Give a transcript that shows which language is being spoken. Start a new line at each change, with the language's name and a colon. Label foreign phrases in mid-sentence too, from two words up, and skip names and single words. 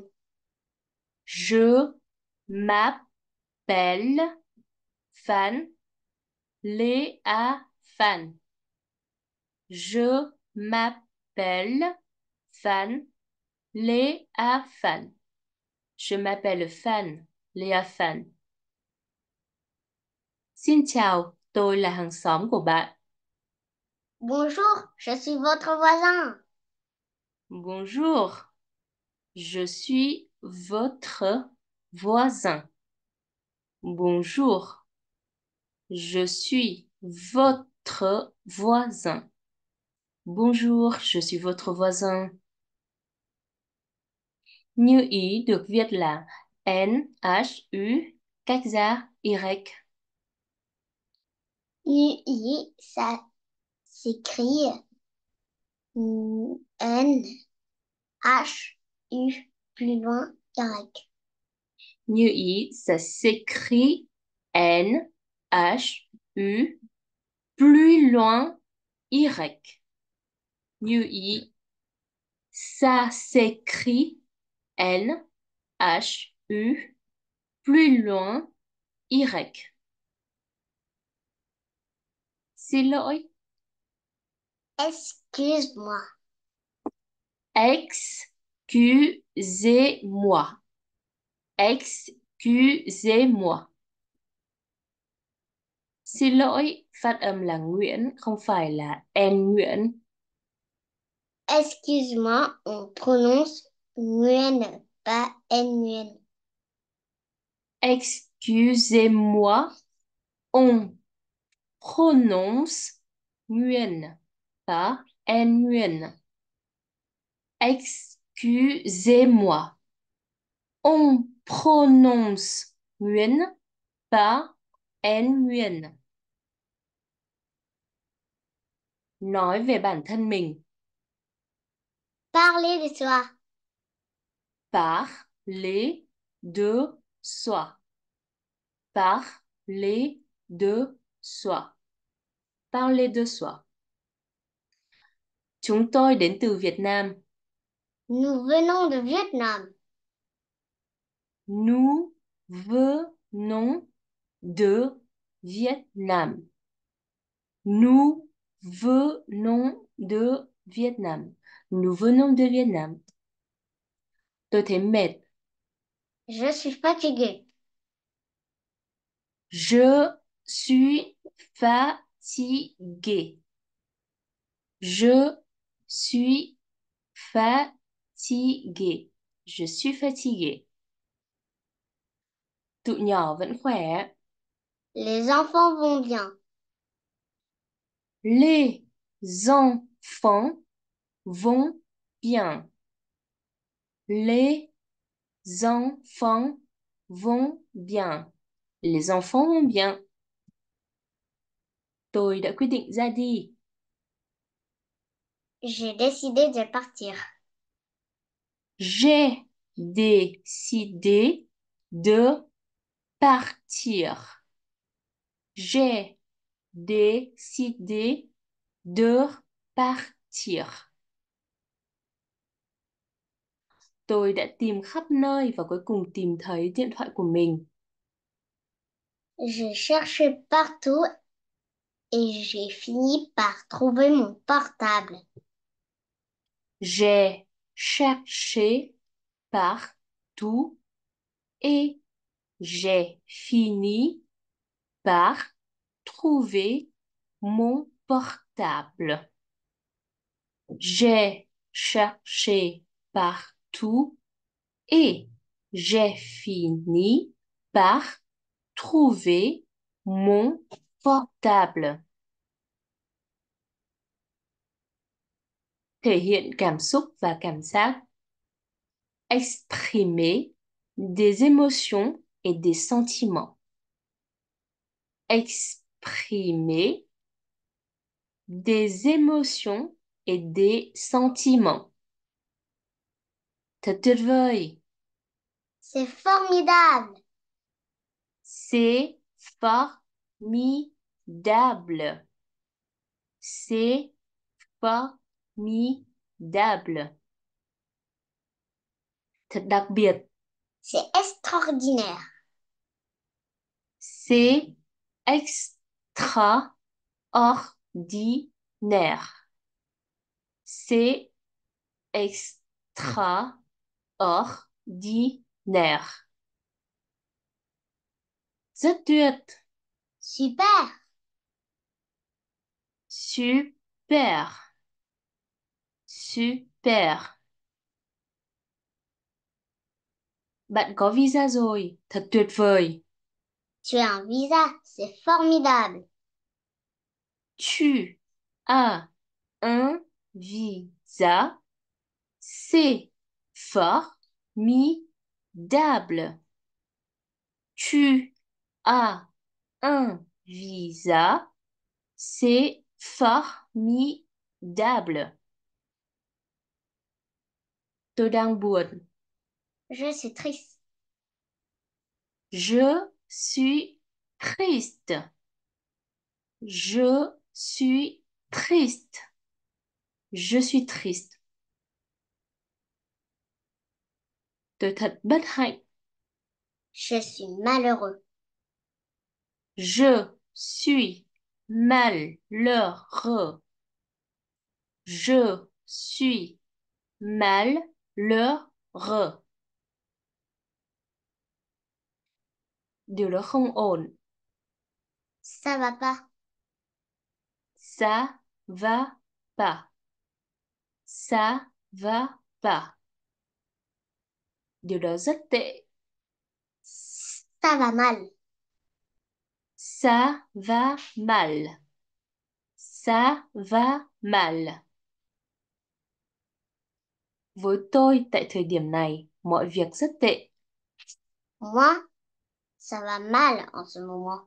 French: Je m'appelle Fan. Léa Fan. Je m'appelle Fan. Léa Fan. Je m'appelle Fan. Léa Fan.
Vietnamese: Xin chào, tôi là hàng xóm của bạn.
French: Bonjour, je suis votre voisin. Bonjour, je suis votre voisin. Bonjour, je suis votre voisin. Bonjour, je suis votre voisin.
Vietnamese: Như ý được viết là N-H-U cách ra Y.
French: NUI, ça s'écrit N-H-U, plus loin, Y. Như ý, ça s'écrit N-H-U plus loin Y. Như ý, ça s'écrit N-H-U plus loin Y.
Vietnamese: Xin lỗi.
French: Excuse-moi. Excusez-moi. Excusez-moi.
Vietnamese: Xin lỗi, phát âm là Nguyễn, không phải là N Nguyễn.
French: Excuse-moi, on prononce Nguyen, pas Nguyen. Excusez-moi, on prononce Nguyen, pas N Nguyen. Excusez-moi, on prononce Nguyen, pas N Nguyen.
Vietnamese: Nói về bản thân mình.
French: Parlez de soi. Parler de soi. Parler de soi. Parler de soi.
Vietnamese: Chúng tôi đến từ Việt Nam.
French: Nous venons de Vietnam. Nous venons de Vietnam. Nous venons de Vietnam. Nous venons de Vietnam.
Vietnamese: Tôi thấy mệt.
French: Je suis fatiguée. Je suis fatigué. Je suis fatigué. Je suis fatigué.
Vietnamese: Tụi nhỏ vẫn khỏe.
French: Les enfants vont bien. Les enfants vont bien. Les enfants vont bien. Les enfants vont bien.
Vietnamese: Tôi đã quyết định ra đi.
French: J'ai décidé de partir. J'ai décidé de partir. J'ai décidé de partir.
Vietnamese: Tôi đã tìm khắp nơi và cuối cùng tìm thấy điện thoại của mình.
French: J'ai cherché partout et j'ai fini par trouver mon portable. J'ai cherché partout et j'ai fini par trouver mon portable. J'ai cherché partout et j'ai fini par trouver mon portable.
Vietnamese: Thể hiện cảm xúc và cảm giác.
French: exprimer des émotions et des sentiments. Exprimer des émotions et des sentiments.
Vietnamese: Thật tuyệt vời.
French: C'est formidable. C'est formidable. C'est formidable.
Vietnamese: Thật đặc biệt.
French: C'est extraordinaire. C'est extraordinaire. C'est extraordinaire.
Vietnamese: Rất tuyệt.
French: Super. Super. Super.
Vietnamese: Bạn có visa rồi, thật tuyệt vời.
French: Tu as un visa. C'est formidable. Tu as un visa, c'est formidable. Tu as un visa, c'est formidable.
Vietnamese: Tôi đang buồn.
French: Je suis triste. Je suis triste. Je suis triste. Je suis triste.
Vietnamese: Tôi thật bất hạnh.
French: Je suis malheureux. Je suis malheureux. Je suis malheureux.
Vietnamese: Điều đó không ổn.
French: Ça va pas. Ça va pas. Ça va pas.
Vietnamese: Điều đó rất tệ.
French: Ça va mal. Ça va mal. Ça va mal.
Vietnamese: Với tôi tại thời điểm này, mọi việc rất tệ.
French: Moi, ça va mal en ce moment.